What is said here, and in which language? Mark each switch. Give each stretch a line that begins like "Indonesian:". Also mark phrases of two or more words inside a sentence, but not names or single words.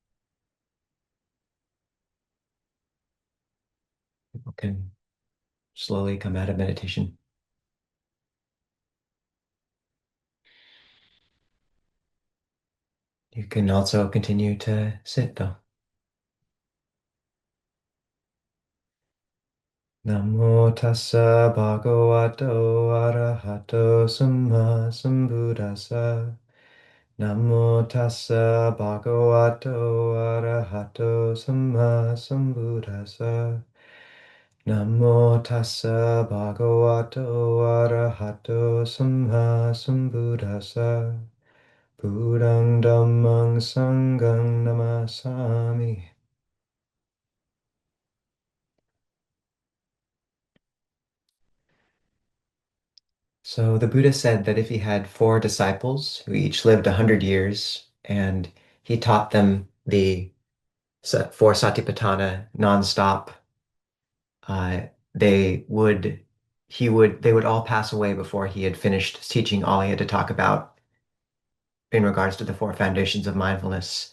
English: People can slowly come out of meditation. You can also continue to sit though.
Pali: Namo tassa bhagavato arahato samma sambuddhassa. Namo tassa bhagavato arahato samma sambuddhassa. Namo tassa bhagavato arahato samma sambuddhassa. Buddhang dhammang sanghang namasami.
English: So the Buddha said that if he had four disciples who each lived 100 years and he taught them the four Satipaṭṭhāna nonstop, uh, they would they would all pass away before he had finished teaching all he had to talk about in regards to the four foundations of mindfulness.